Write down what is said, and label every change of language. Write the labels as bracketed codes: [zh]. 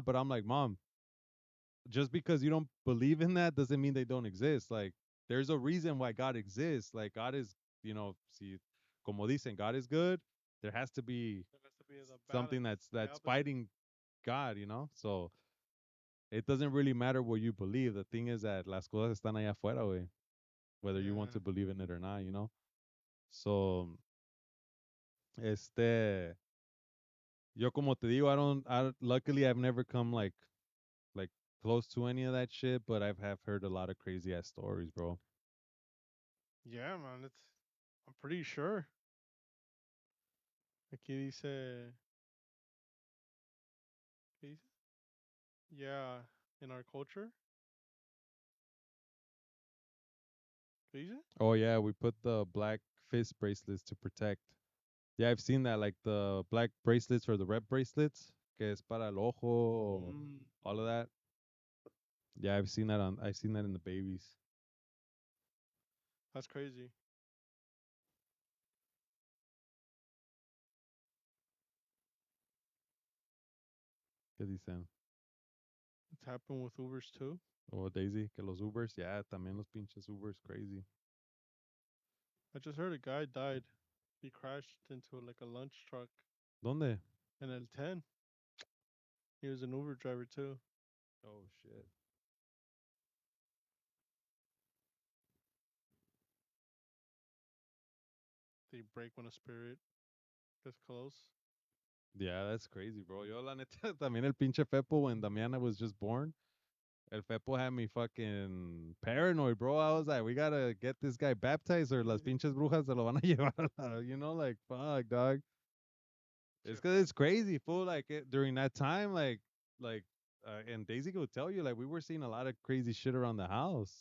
[en] But I'm like, mom, just because you don't believe in that doesn't mean they don't exist. Like, there's a reason why God exists. Like, God is, [es] si, como dicen, [en] God is good. There has to be There has to be the something balance, the that's opposite. fighting God. So it doesn't really matter what you believe. The thing is that [es] las cosas están allá afuera, güey. [en] Whether you want Yeah. to believe in it or not. [es] So, este, yo como te digo, [en] luckily I've never come like close to any of that shit, but have heard a lot of crazy ass stories, bro. Yeah, man. I'm pretty sure. [es] Aquí dice. ¿Qué dice? [en] Yeah. In our culture. [es] ¿Qué dice? [en] Oh yeah, we put the black fist bracelets to protect. Yeah, I've seen that, like the black bracelets or the red bracelets, [es] que es para el ojo, Mm, [en] all of that. Yeah, I've seen that in the babies. that's crazy. [es] ¿Qué dicen? [en] It's happened with Ubers too. [es] Oh, Daisy, que los Ubers, yeah, también los pinches Ubers, crazy. [en] I just heard a guy died. He crashed into like a lunch truck [es] ¿Dónde? [en] in El 10. He was an Uber driver too. Oh shit. they break when a spirit gets close. Yeah, that's crazy, bro. [es] Yo, la neta, también el pinche Fepo [en] when Damiana was just born. El Fepo had me fucking paranoid, bro. I was like, we gotta get this guy baptized or [es] las pinches brujas se lo van a llevar. [en] You know, like, fuck, dog. It's Che because it's Fepo, crazy, fool. Like, during that time, and Daisy could tell you, like, we were seeing a lot of crazy shit around the house.